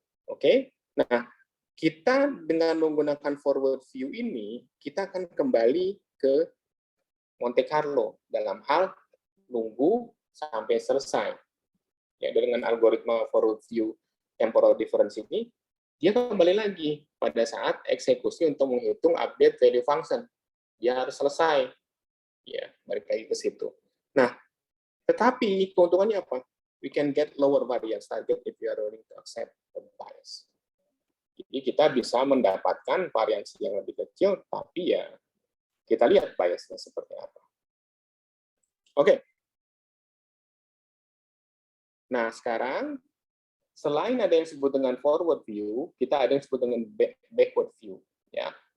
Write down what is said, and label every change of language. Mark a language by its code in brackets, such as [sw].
[id] Oke, nah kita dengan menggunakan forward view ini kita akan kembali ke Monte Carlo dalam hal nunggu sampai selesai. Ya, dengan algoritma forward view temporal difference ini, dia kembali lagi pada saat eksekusi untuk menghitung update value function. Dia harus selesai. Ya, balik lagi ke situ. Nah, tetapi keuntungannya apa? [en] We can get lower variance target if you are willing to accept the bias. [id] Jadi kita bisa mendapatkan variansi yang lebih kecil, tapi ya kita lihat biasnya seperti apa. Oke. Nah, sekarang selain ada yang disebut dengan forward view, kita ada yang disebut dengan backward view, ya.